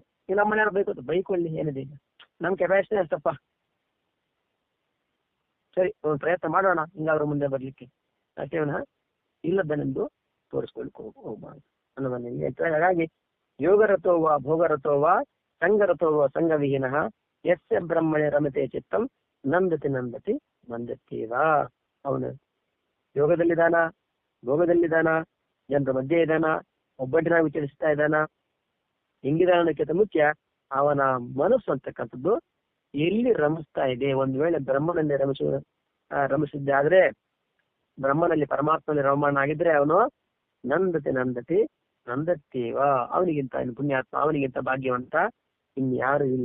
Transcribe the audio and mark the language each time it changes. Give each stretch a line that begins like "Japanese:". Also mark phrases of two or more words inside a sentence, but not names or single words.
Kannada: ಈಗ ನಮ್ಮ ಮನೆಯವ್ರು ಬೈಕೋದು, ಬೈಕೊಳ್ಳಿ ಏನಿದೆ, ಈಗ ನಮ್ ಕೆಪಾಸಿಟಿ ಅಷ್ಟಪ್ಪ, ಸರಿ ಒಂದು ಪ್ರಯತ್ನ ಮಾಡೋಣ ಹಿಂಗಾದ್ರೂ ಮುಂದೆ ಬರ್ಲಿಕ್ಕೆ ಅಷ್ಟೇ ವಿನಃ ಇಲ್ಲದನೆಂದು ತೋರಿಸ್ಕೊಳ್ಲಿಕ್ಕೆ ಹೋಗ್ಬಾರ್ದು ಅನ್ನೋದನ್ನ ಹೇಳ್ತಾರೆ.
Sanskrit: ಹಾಗಾಗಿ ಯೋಗರಥೋವ ಭೋಗರಥೋವ ಸಂಗರಥೋವ ಸಂಗವಿಹೀನಃ ಯಸ್ಯ ಬ್ರಹ್ಮಣೆ ರಮತೆ ಚಿತ್ತಂ ನಂದತಿ ಮಂದತ್ಯೇವ.
Kannada: ಅವನು ಯೋಗದಲ್ಲಿದ್ದಾನ, ಭೋಗದಲ್ಲಿದ್ದಾನ, ಜನರ ಮಧ್ಯೆ ಇದ್ದಾನ, ಒಬ್ಬಟ್ಟಿನಾಗಿ ವಿಚರಿಸ್ತಾ ಇದ್ದಾನ, ಹೆಂಗಿದಾನ ಅನ್ನೋಕ್ಕಿಂತ ಮುಖ್ಯ ಅವನ ಮನಸ್ಸು ಅಂತಕ್ಕಂಥದ್ದು ಎಲ್ಲಿ ರಮಿಸ್ತಾ ಇದೆ. ಒಂದ್ ವೇಳೆ ಬ್ರಹ್ಮನಲ್ಲಿ ರಮಿಸಿದ್ದೆ ಆದ್ರೆ, ಬ್ರಹ್ಮನಲ್ಲಿ ಪರಮಾತ್ಮನಲ್ಲಿ ರಮಣ ಆಗಿದ್ರೆ ಅವನು
Sanskrit: ನಂದತಿ ನಂದತ್ಯೇವ,
Kannada: ಅವನಿಗಿಂತ ಪುಣ್ಯಾತ್ಮ, ಅವನಿಗಿಂತ ಭಾಗ್ಯವಂತ ಇನ್ಯಾರು ಇಲ್ಲ.